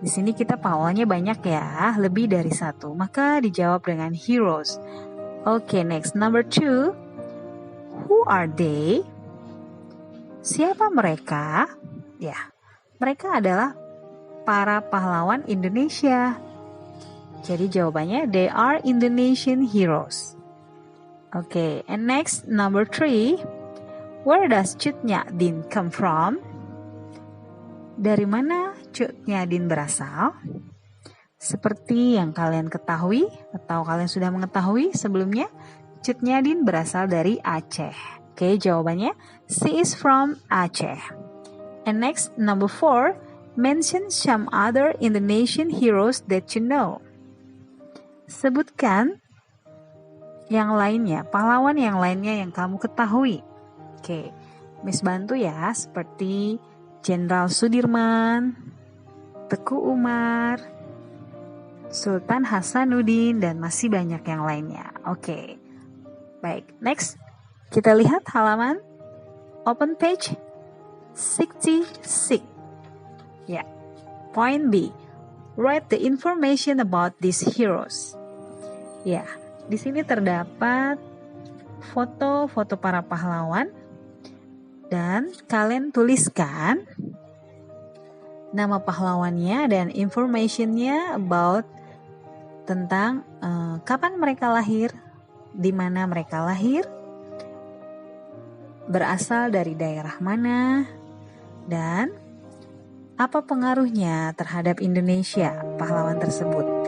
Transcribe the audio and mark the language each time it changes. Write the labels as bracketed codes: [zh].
[id] Di sini kita pahlawannya banyak ya, lebih dari 1. Maka dijawab dengan heroes. [en] Oke, next, number 2. Who are they? [id] Siapa mereka? Ya, mereka adalah para pahlawan Indonesia. Jadi jawabannya [en] they are Indonesian heroes. Okay, and next, number 3. Where does Cut Nyak-dien come from? [id] Dari mana Cut Nyadin berasal? Seperti yang kalian ketahui atau kalian sudah mengetahui sebelumnya, Cut Nyadin berasal dari Aceh. Oke, jawabannya [en] she is from Aceh. And next, number 4, mention some other Indonesian heroes that you know. [id] Sebutkan yang lainnya, pahlawan yang lainnya yang kamu ketahui. Oke, Miss bantu ya, seperti Jenderal Sudirman, Teku Umar, Sultan Hasanuddin, dan masih banyak yang lainnya. Oke, baik. [en] Next, [id] kita lihat halaman [en] open page [id] 66. Ya, [en] point B. Write the information about these heroes. [id] Ya, di sini terdapat foto-foto para pahlawan dan kalian tuliskan nama pahlawannya dan informationnya [en] about [id] tentang kapan mereka lahir, di mana mereka lahir, berasal dari daerah mana, dan apa pengaruhnya terhadap Indonesia pahlawan tersebut.